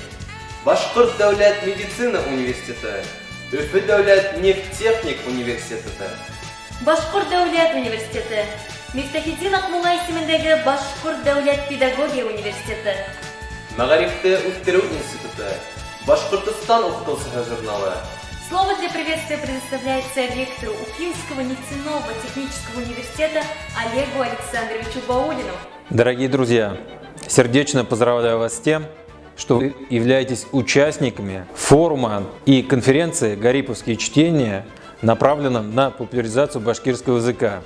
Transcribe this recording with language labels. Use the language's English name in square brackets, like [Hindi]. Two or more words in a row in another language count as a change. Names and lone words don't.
[Bashkir] Башҡорт дәүләт медицина университеты, Өфө дәүләт нефтехник университеты, Башҡорт дәүләт университеты, Мифтахетдин Аҡмулла исемендәге Башҡорт дәүләт педагогия университеты, Мәғарифты үҫтереү институты, Башҡортостан уҡытыусыһы журналы. [Russian] Слово для приветствия предоставляется ректору Уфимского нефтяного технического университета Олегу Александровичу Баулину. Дорогие друзья, сердечно поздравляю вас с тем, что вы являетесь участниками форума и конференции «Гариповские чтения», направленном на популяризацию башкирского языка.